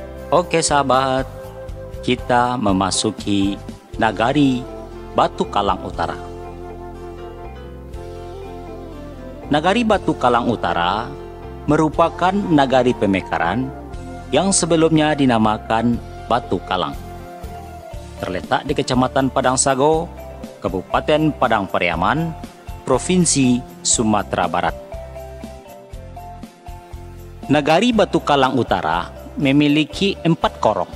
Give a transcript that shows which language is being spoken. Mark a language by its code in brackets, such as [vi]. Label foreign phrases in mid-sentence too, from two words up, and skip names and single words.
[id] Oke sahabat, kita memasuki Nagari Batu Kalang Utara. Nagari Batu Kalang Utara merupakan nagari pemekaran yang sebelumnya dinamakan Batu Kalang. Terletak di Kecamatan Padang Sago, Kabupaten Padang Pariaman, Provinsi Sumatera Barat. Nagari Batu Kalang Utara memiliki 4 korong.